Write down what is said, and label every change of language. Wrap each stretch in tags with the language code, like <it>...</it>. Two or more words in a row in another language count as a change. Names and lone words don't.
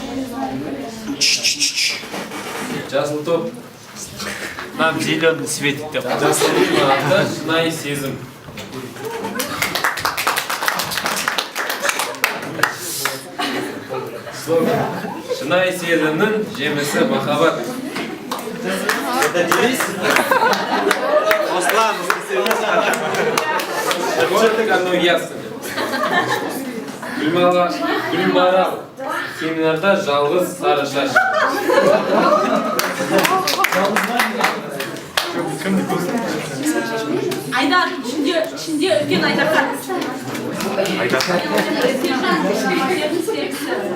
<kk>Жасыл топ.</kk> <ru>Нам зеленый светит деп.</ru> <kk>Жасыл ата шынайы сезім. Шынайы сезімнің жемісі махаббат.</kk> <ru>Это девиз? Аслан, Вот оно ясно.</ru> <kk>Гүлмарал. Семинарда жалғыз сары шаш. Айдар, ішінде үлкен Айдархан. Сержан, ішкіліктердің серіксі.</kk>